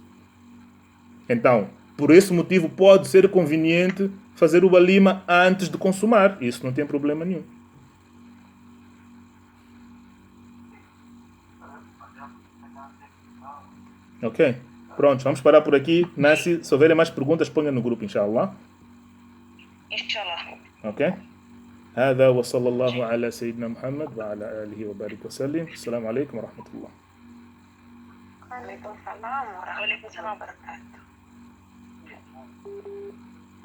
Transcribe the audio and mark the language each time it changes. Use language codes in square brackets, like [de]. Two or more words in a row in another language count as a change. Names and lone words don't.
[pt] Então, por esse motivo pode ser conveniente fazer o walima antes de consumar. Isso não tem problema nenhum. Ok? Pronto, vamos parar por aqui. Nancy, se houverem mais perguntas, ponha no grupo, inshallah. Inshallah. Ok? [ar] هذا وصلى الله على سيدنا محمد وعلى آله وبارك وسلم. السلام عليكم ورحمة الله. عليكم السلام ورحمة الله وبركاته.